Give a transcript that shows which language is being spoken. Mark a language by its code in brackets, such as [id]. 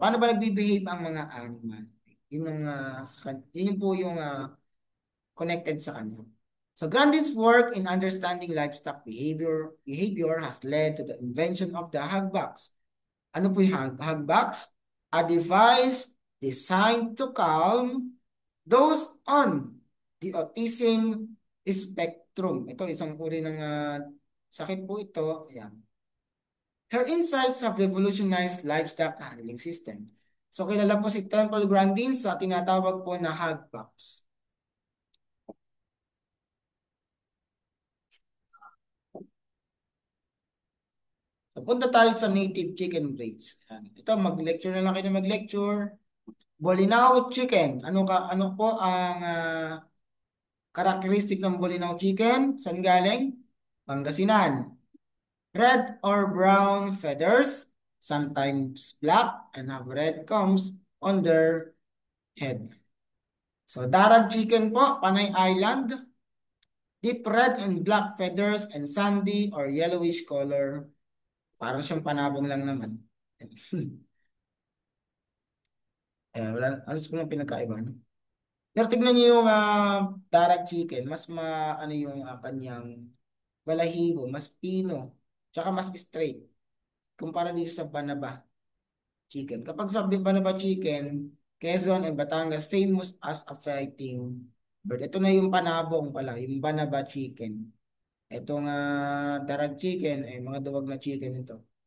[tl] Paano ba nagbe-behave ang mga animal? Yun ang, yun po yung connected sa kanya. [en] So Grandin's work in understanding livestock behavior has led to the invention of the hugbox. [tl] Ano po yung hugbox? [en] A device designed to calm those on the autism spectrum. [tl] Ito, isang uri ng sakit po ito. [en] Ayan. Her insights have revolutionized livestock handling system. [tl] So kilala po si Temple Grandin sa tinatawag po na hugbox. So punta tayo sa native chicken breeds. Ayan. Ito, mag-lecture na lang kayo na mag-lecture. Bolinao chicken. Ano po ang karakteristik ng Bolinao chicken? Saan galing? Pangasinan. [en] Red or brown feathers, sometimes black, and have red combs on their head. So, Darag chicken po, Panay Island, deep red and black feathers and sandy or yellowish color. [tl] Parang siyang panabong lang naman. Wala, alas ko lang pinagkaiba. No? Pero tignan niyo yung Darag chicken, mas ano yung kanyang balahibo, mas pino, tsaka mas straight. Kumpara dito sa Banaba chicken. Kapag sabi [en] Banaba chicken, Quezon and Batangas famous as a fighting bird. [tl] Ito na yung panabong pala, yung Banaba chicken. Itong Darag chicken, mga duwag na chicken ito.